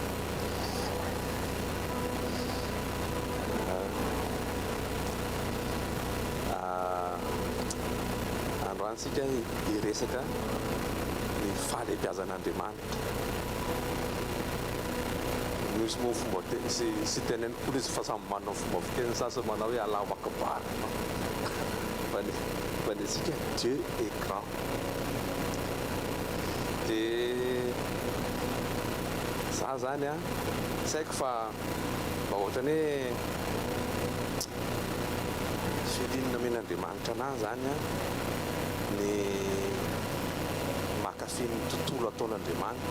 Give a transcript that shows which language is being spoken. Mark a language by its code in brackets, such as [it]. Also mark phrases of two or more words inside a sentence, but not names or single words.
[mg] Androantsika hiresaka ny fahalehibiazan'Andriamanitra. Misy moa fomba teny sy teneny koa izy fa samy manao fomba fiteny sasany manao hoe [ar] Allahu Akbar. [mg] Fa ny antsika [fr] Dieu est grand. [mg] Dia za zany tsy haiko fa mba ohatrany hoe filinina men'Andriamanitra anahy zany ny makafy ny tontolo ataon'Andriamanitra.